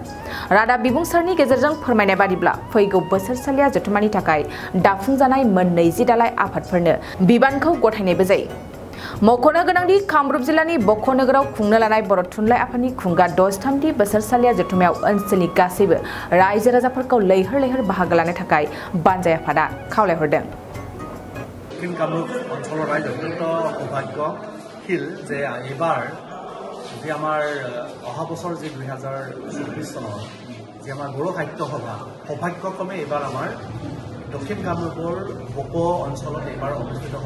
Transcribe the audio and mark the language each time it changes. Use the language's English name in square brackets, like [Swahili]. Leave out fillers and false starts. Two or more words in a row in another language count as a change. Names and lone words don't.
[Bodo] रादाब बिबुंसारनि गेजेरजों फोरमायनाय बादिब्ला फैगौ बोसोरसालिया जथुमानि थाखाय दाफुंजानाय मोन 20 दालाय आफादफोरनो बिबानखौ गथायनायबो जायो। मख'नो गोनांदि कामरुप जिल्लानि बक' नोगोराव खुंनो लानाय बर' थुनलाइ आफादनि खुंगा 63थि बोसोरसालिया जथुमायाव ओनसोलनि गासैबो रायजो राजाफोरखौ लैहोर लैहोर बाहागो लानो थाखाय बानजाय आफादा खावलायहरदों। [Assamese] कामरुप অঞ্চলৰ ৰাইজ অত্যন্ত সৌভাগ্যশীল যে এইবাৰ যে আমাৰ অহা বছৰ যে 2024 চনৰ যে আমাৰ বড়ো সাহিত্য সভা সৌভাগ্যক্ৰমে এইবাৰ আমাৰ দক্ষিণ কামৰূপৰ বক' অঞ্চলত এইবাৰ অনুষ্ঠিত হ'ব।